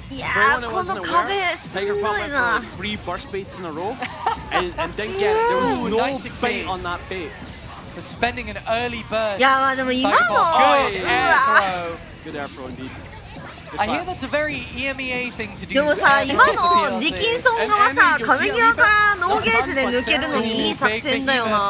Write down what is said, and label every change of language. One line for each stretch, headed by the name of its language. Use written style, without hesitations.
Japanese: Yeah, この壁すごいな。
English: Tiger Pop went for 3 burst baits in a row and didn't get it. There was no bait on that bait. For spending an early burst.
Japanese: いやまあでも今の
English: Good air throw. Good air throw indeed. I hear that's a very EMEA thing to do.
Japanese: でもさ、今のディキンソン側さ、壁際からノーゲージで抜けるのにいい作戦だよな。